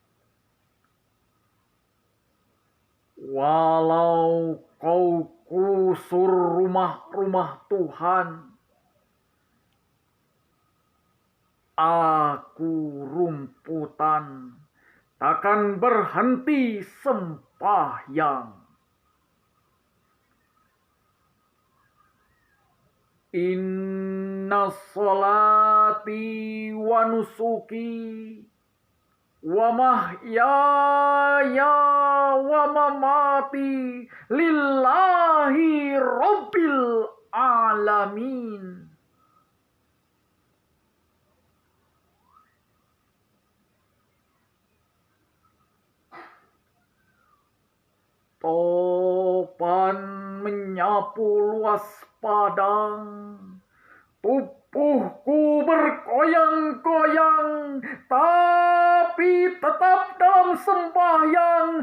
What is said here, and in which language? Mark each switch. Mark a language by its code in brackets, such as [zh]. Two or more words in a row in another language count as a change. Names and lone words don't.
[id] walau kau kusur rumah-rumah Tuhan, aku rumputan takkan berhenti sembahyang. [ar] إن صلاتي ونسكي ومحياي ومماتي لله رب العالمين. [id] Topan menyapu luas padang, tubuhku bergoyang-goyang, tapi tetap dalam sembahyang.